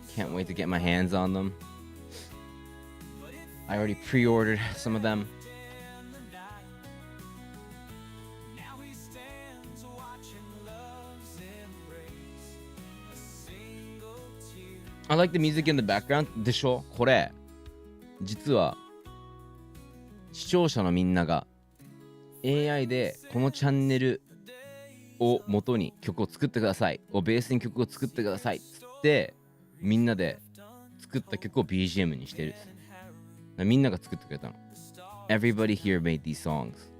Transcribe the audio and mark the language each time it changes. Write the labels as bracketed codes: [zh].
[en] Can't wait to get my hands on them. I already pre-ordered some of them. I like the music in the background. [ja] でしょ？これ実は視聴者のみんなが AI でこのチャンネルを元に曲を作ってくださいをベースに曲を作ってくださいっつってみんなで作った曲を BGM にしてる。みんなが作ってくれたの。 [en] Everybody here made these songs.